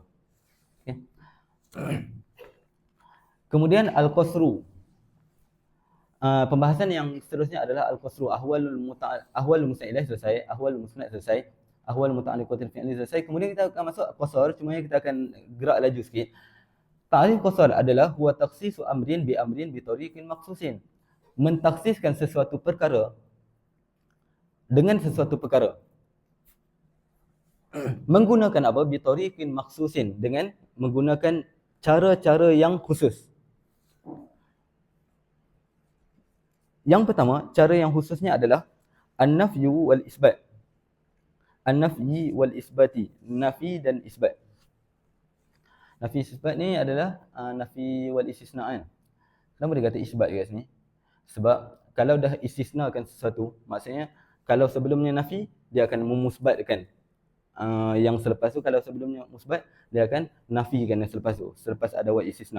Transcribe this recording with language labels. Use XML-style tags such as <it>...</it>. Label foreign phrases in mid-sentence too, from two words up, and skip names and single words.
<ms>Okay. Kemudian Al-Qasru. Pembahasan yang seterusnya adalah Al-Qasru.</ms> <ar>أحوال المسند إليه selesai, أحوال المسند selesai, أحوال متعلقات الفعل selesai.</ar> <ms>Kemudian kita akan masuk qasar, cuma kita akan gerak laju sikit.</ms> <ar>تعريف القصر adalah هو تخصيص أمر بأمر بطريق مخصوص.</ar> <ms>Mentaksiskan sesuatu perkara dengan sesuatu perkara. Menggunakan apa?</ms> <ar>بطريق مخصوص,</ar> <ms>dengan menggunakan cara-cara yang khusus. Yang pertama, cara yang khususnya adalah</ms> <ar>النفي والإثبات. النفي والإثبات.</ar> <ms>Nafi dan isbat. Nafi isbat ni adalah</ms> <ar>نفي واستثناء.</ar> <ms>Kenapa dia kata isbat kat sini? Sebab kalau dah istisnakan sesuatu, maksudnya kalau sebelumnya nafi, dia akan memusbatkan yang selepas tu. Kalau sebelumnya musbat, dia akan nafikan yang selepas tu, selepas ada</ms> <ar>واستثناء.</ar>